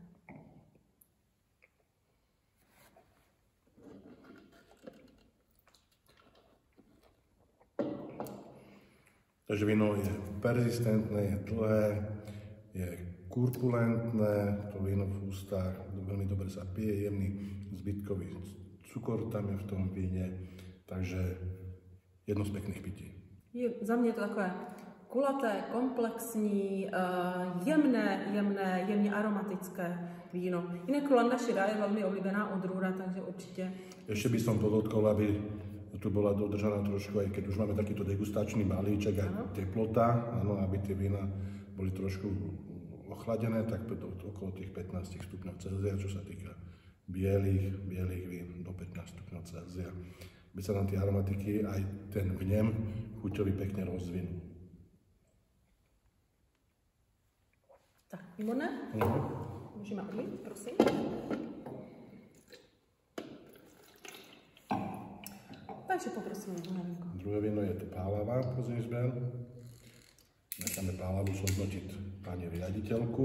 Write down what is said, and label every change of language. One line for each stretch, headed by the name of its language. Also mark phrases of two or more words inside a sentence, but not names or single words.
Slovak: Takže víno je persistentné, je dlhé, je kurpulentné, to víno v ústach veľmi dobre sa pije, jemný zbytkový cukor tam je v tom víne, takže jedno z pekných pití.
Czech: Za mě je to takové kulaté, komplexní, jemně aromatické víno. Jinak Rulanda šedá je velmi oblíbená odrůda, takže určitě...
Slovak: Ešte by som podotkol, aby tu bola dodržaná trošku, aj keď už máme takýto degustačný balíček, aj teplota, áno, aby tie vína boli trošku ochladené, tak okolo tých 15 stupňov Celzia, čo sa týka bielých vín do 15 stupňov Celzia. By sa nám tie aromatiky aj ten vnem chutili pekne rozvinú. Tak, výborné.
Czech: Můžeme odlít, prosím.
Slovak: Takže poprosím Bohanko.
Czech: Druhé víno je to pálava, pozdní sběr. Necháme pálavu zhodnotit paní riaditeľku.